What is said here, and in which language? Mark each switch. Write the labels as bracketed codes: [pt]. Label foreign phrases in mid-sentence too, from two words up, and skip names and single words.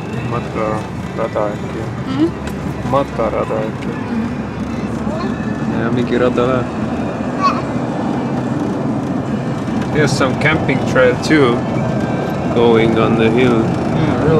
[et] matkarada äkki. Matkarada äkki. Ja mingi rada läheb. [en] There's some camping trail too, going on the hill. Yeah, really.